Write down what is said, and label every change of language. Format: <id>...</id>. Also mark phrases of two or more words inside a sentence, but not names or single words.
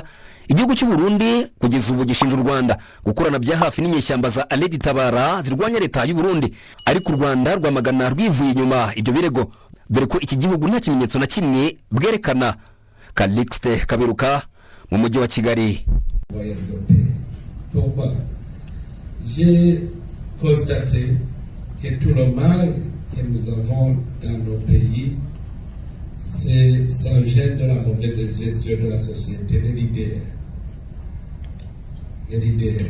<rw>Igihugu cy'u Burundi kugeza ubu gishinja u Rwanda gukorana bya hafi n'inyeshyamba za tirelessly zirwanya leta y'u Burundi, ariko u Rwanda rwamagana rwivuye inyuma ibyo birego, dore ko iki gihugu nta kimenyetso na kimwe bwerekana. Calixte Kaberuka mu mujyi wa Kigali.</rw> <fr>J'ai constaté que tout le mal que nous avons dans nos pays, ça vient de la mauvaise gestion de la société, des leaders. Les leaders.</fr>